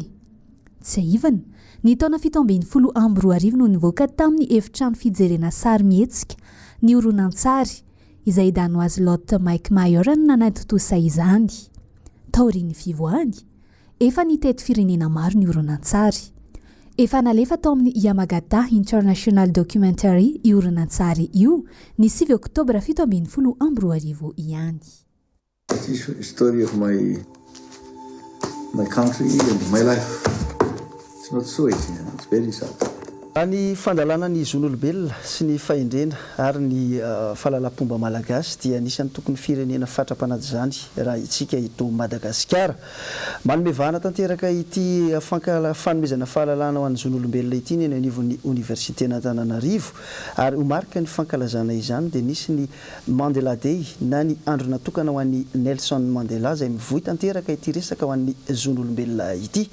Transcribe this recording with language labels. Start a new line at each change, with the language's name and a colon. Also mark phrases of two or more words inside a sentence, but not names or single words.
Malagasy: Tsy aivana, ny taona 17 no nivoaka tamin'ny efitrano fijerena sary mihetsika ny horonan-tsary izay danoise Lotte Mike Mayor no nanatotosa izany. Taorian'ny fivoahany, efa nitety firenena maro ny horonan-tsary. Efa nalefa tao amin'ny Yamagata International Documentary io horonan-tsary io ny 7 oktobra 2024 ihany.
English: It is a story of my country and my life. It's not so easy, it's very sad.
Malagasy: Ny fandalana ny zon'olombelona sy ny fahendrena ary ny fahalalam-pomba malagasy dia anisan'ny tokony firenena fatra-panaja izany raha itsika eto Madagasikara. Manome vahana tanteraka ity fanomezana fahalalana ho an'ny zon'olombelona ity ny anivon'ny Université n'Antananarivo ary ho marika ny fankalazana izany dia nisy ny Mandela Day na ny andro natokana ho an'ny Nelson Mandela izay mivohy tanteraka ity resaka ho an'ny zon'olombelona ity.